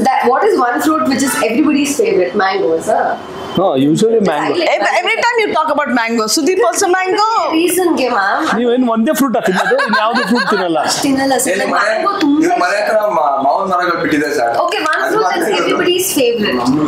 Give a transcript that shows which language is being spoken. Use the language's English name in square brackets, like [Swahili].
[English] What is one fruit which is everybody's favorite? Mangoes, huh? Usually mango. Every time you talk about mango, Sudeep also mango. Reason ಗೆ ma'am. [Kannada] ನೀವೇನು ಒಂದೇ fruit ತಿನ್ನೋದು, ಯಾವ್ದು fruit ತಿನ್ನಲ್ಲ? ತಿನ್ನಲ್ಲ sir. Mango ತುಂಬಾ. ಮನೆ ಹತ್ರ ಮಾವಿನ ಮರಗಳು ಬಿಟ್ಟಿದೆ sir. [English] Okay, one fruit that's everybody's favorite.